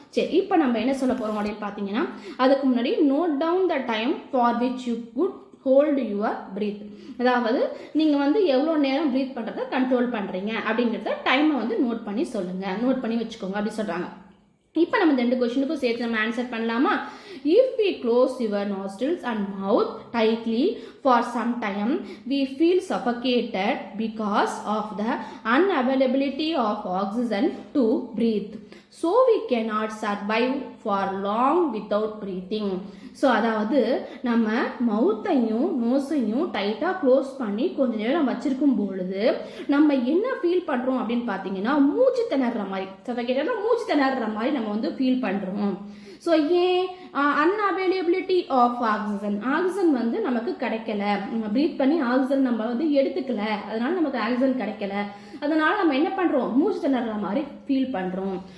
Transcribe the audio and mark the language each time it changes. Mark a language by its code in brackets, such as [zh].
[ta] சரி, இப்போ நம்ம என்ன சொல்ல போகிறோம் அப்படின்னு பார்த்தீங்கன்னா, அதுக்கு முன்னாடி [en] Note down the time for which you could hold your breath. [ta] அதாவது நீங்கள் வந்து எவ்வளோ நேரம் ப்ரீத் பண்ணுறதை கண்ட்ரோல் பண்ணுறீங்க அப்படிங்கிறத டைமை வந்து நோட் பண்ணி சொல்லுங்கள், நோட் பண்ணி வச்சுக்கோங்க அப்படி சொல்கிறாங்க. இப்போ நம்ம 2 கொஸ்டினுக்கும் சேர்த்து நம்ம ஆன்சர் பண்ணலாமா? [en] If we close your nostrils and mouth tightly for some time, we feel suffocated because of the unavailability of oxygen to breathe. So we cannot survive for long without breathing. [ta] So அதாவது நம்ம மவுத்தையும் நோஸையும் டைட்டாக close பண்ணி கொஞ்ச நேரம் வச்சிருக்கும் பொழுது நம்ம என்ன ஃபீல் பண்ணுறோம் அப்படின்னு பார்த்தீங்கன்னா, மூச்சு திணற மாதிரி, சஃபோகேட்டட்னா மூச்சு திணற மாதிரி நம்ம வந்து ஃபீல் பண்ணுறோம். ஸோ ஏன் [en] unavailability of oxygen, [ta] ஆக்சிஜன் வந்து நமக்கு கிடைக்கல, நம்ம ப்ரீத் பண்ணி ஆக்சிஜன் நம்ம வந்து எடுத்துக்கல, அதனால நமக்கு ஆக்சிஜன் கிடைக்கல, அதனால நம்ம என்ன பண்றோம், மூச்சு திணற மாதிரி ஃபீல் பண்றோம்.